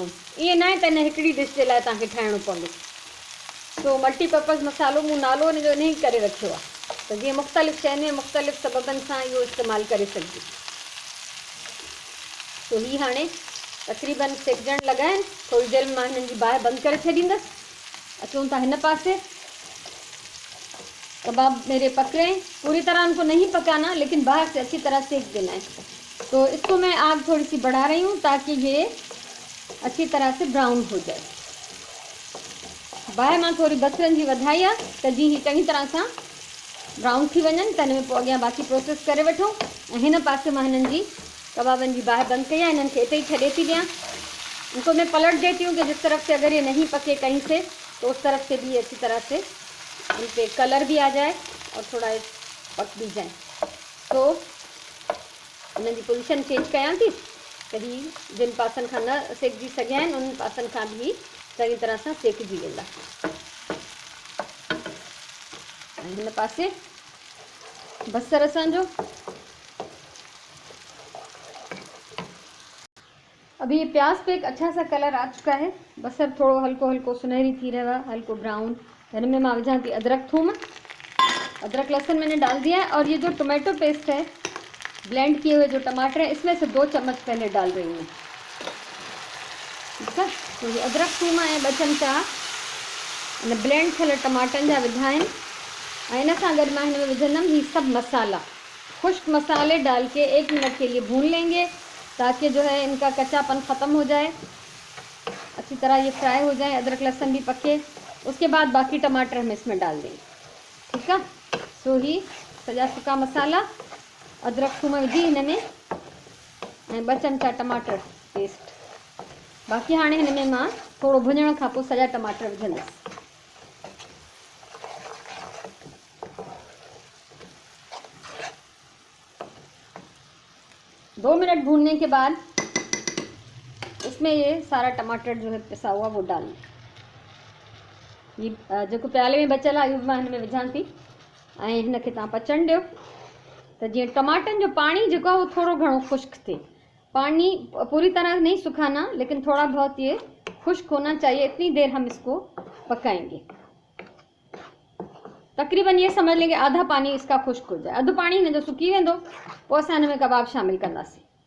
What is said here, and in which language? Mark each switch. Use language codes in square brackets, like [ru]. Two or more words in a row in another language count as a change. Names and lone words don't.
[sd] ईअं न आहे त हिन हिकिड़ी डिश जे लाइ तव्हांखे ठाहिणो पवंदो। तो मल्टीपर्पज़ मसालो मूं नालो हिन जो इन ई करे रखियो आहे त जीअं मुख़्तलिफ़ शयुनि में मुख़्तलिफ़ सबबनि सां इहो इस्तेमालु करे सघिजे। तो ही हाणे तक़रीबन सेकजण लॻा आहिनि, थोड़ी देर में मां हिननि जी बाहि बंदि करे छॾींदसि। अचूं था हिन पासे, [hi] कबाब मेरे पक रहे हैं, पूरी तरह उनको नहीं पकाना, लेकिन बाहर से अच्छी तरह सेक देना है। तो इसको मैं आग थोड़ी सी बढ़ा रही हूँ ताकि ये अच्छी तरह से ब्राउन हो जाए। [sd] बाहि मां थोड़ी बसरनि जी वधाई आहे त जीअं ही चङी तरह सां ब्राउन थी वञनि त हिन में पोइ अॻियां बाक़ी प्रोसेस करे वठूं। ऐं हिन पासे मां हिननि जी कबाबनि जी बाहि बंदि कई आहे, हिननि खे हिते ही छॾे थी ॾियां। [hi] इनको मैं पलट देती हूँ कि जिस तरफ से अगर ये नहीं पके कहीं से तो उस तरफ से भी अच्छी तरह से इन पे कलर भी आ जाए और थोड़ा पक भी जाए। [sd] तो हिननि जी पोजीशन चेंज कयां थी त ही जिन पासनि खां न सेकजी सघिया आहिनि उन पासनि खां भी चङी तरह सां सेकजी वेंदा। ऐं हिन पासे बसर असांजो [hi] अभी ये प्याज पे एक अच्छा सा कलर आ चुका है, [sd] बसर थोड़ो हल्को हल्को सुनहरी थी [hi] रहा है, [sd] हल्को ब्राउन। हिन में मां विझां थी अदरक थूम, [hi] अदरक लहसुन मैंने डाल दिया है। और ये जो टोमेटो पेस्ट है, ब्लेंड किए हुए जो टमाटर है, इसमें से 2 चम्मच पहले डाल रही हूँ। ठीक है, [sd] तो ये अदरक थूम ऐं 2 चमचा इन ब्लेंड थियल टमाटनि जा विधा आहिनि। ऐं इन सां गॾु मां हिन में विझंदमि ही सभु मसाला, [hi] खुश्क मसाले डाल के 1 मिनट के लिए भून लेंगे ताकि जो है इनका कच्चापन ख़त्म हो जाए, अच्छी तरह ये फ्राई हो जाए, अदरक लहसुन भी पके। उसके बाद बाकी टमाटर हम इसमें डाल देंगे। ठीक है, [sd] सो ही सॼा सुका मसाला, अदरक थूम विझी हिन में ऐं 2 चमचा टमाटर पेस्ट। बाक़ी हाणे हिन में मां थोड़ो भुञण खां पोइ सॼा टमाटर विझंदसि। [hi] 2 मिनट भूनने के बाद इसमें ये सारा टमाटर जो है पिसा हुआ वो डाल [sd] ये जो प्याले में बचल आहे इहो मां हिन में विझां थी ऐं हिन खे तव्हां पचण ॾियो त जीअं टमाटनि जो पाणी जेको आहे उहो थोरो घणो खुश्क थिए। [hi] पानी पूरी तरह नहीं सुखाना, लेकिन थोड़ा बहुत ये खुश्क होना चाहिए। इतनी देर हम इसको पकाएंगे, तकरीबन ये समझ लेंगे आधा पानी इसका खुश्क हो जाए, [sd] अधु पानी हिन जो सुकी वेंदो, पोइ असां हिन में कबाब शामिल कंदासीं।